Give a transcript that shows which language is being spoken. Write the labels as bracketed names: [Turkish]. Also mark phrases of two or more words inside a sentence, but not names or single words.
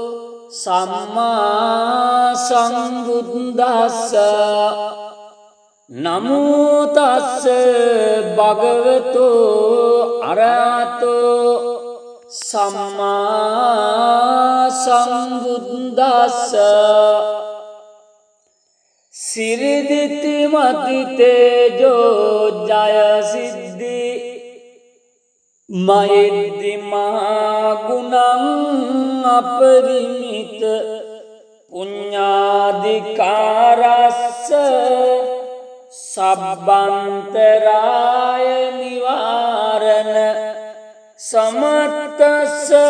[Pali] සම්මා සම්බුද්දස්ස නමෝ තස්ස භගවතෝ අරහතෝ සම්මා සම්බුද්දස්ස සිරිදිති මති තේජෝ ජය සිද්ධි මහිද්දි මහා ගුණං අපරිමිත පුඤ්ඤාධිකාරස්ස සබ්බන්තරාය නිවාරණ සමත්තස්ස